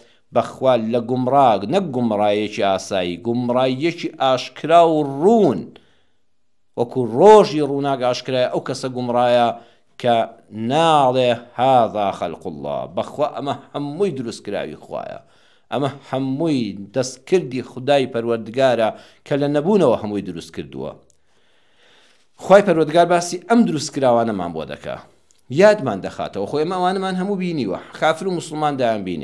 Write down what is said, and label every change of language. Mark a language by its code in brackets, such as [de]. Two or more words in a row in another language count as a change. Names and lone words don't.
[ckb] بەخوا لە گومڕاگ نەک گومڕایەکی ئاسایی، گومڕایەکی ئاشکرا و ڕوون، وەکو ڕۆژی ڕووناک ئاشکرایە ئەو کەسە گومڕایە کە ناڵێ [ar] هذا خەلق الله، [ckb] بەخوا ئەمە هەمووی دروستکراوی خوایە، ئەمە هەمووی دەستکردی خودای پەروەردگارە کە لە نەبوونەوە هەمووی دروست کردووە. خوای پەروەردگار باسی ئەم دروستکراوانەمان بۆ دەکا، یادمان دەخاتەوە، خۆی ئەمە ئەوانەمان هەموو بینیوە، کافر و موسڵمان دایان بینێ.